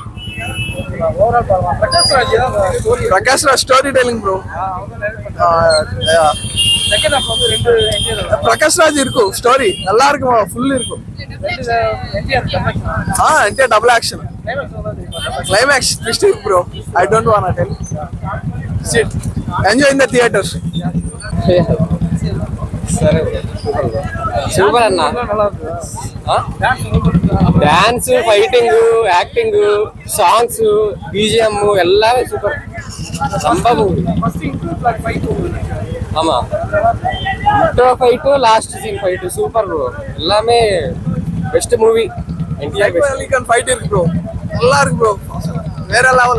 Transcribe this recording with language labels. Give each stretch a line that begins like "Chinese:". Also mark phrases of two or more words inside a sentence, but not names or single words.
Tamil: ஓவரால் பாருங்க. பிரகாஷ் ராஜ் தான் ஸ்டோரி. பிரகாஷ் ராஜ்
English: story telling
Tamil: ப்ரோ.
English: second half
Tamil: வந்து ரெண்டு என்டிஆர் பிரகாஷ் ராஜ் இருக்கும் ஸ்டோரி நல்லா இருக்கும், ஃபுல் இருக்கும்.
English: entire double action. climax twist
Tamil: இருக்கு ப்ரோ.
English: I don't want to tell. Sit enjoy in the theaters.
Telugu: సూపర్ అన్న.
English: dance, fighting, acting, songs,
Tamil: BGM எல்லாமே சூப்பர். சம்பவ மூவி.
English: ஆமா, intro fight, last scene fight super bro.
Tamil: எல்லாமே
English: best movie.
Tamil: என்டிஆர் பெஸ்ட் ஃபைட் இருக்கு ப்ரோ, நல்லா இருக்கு ப்ரோ, வேற லெவல்.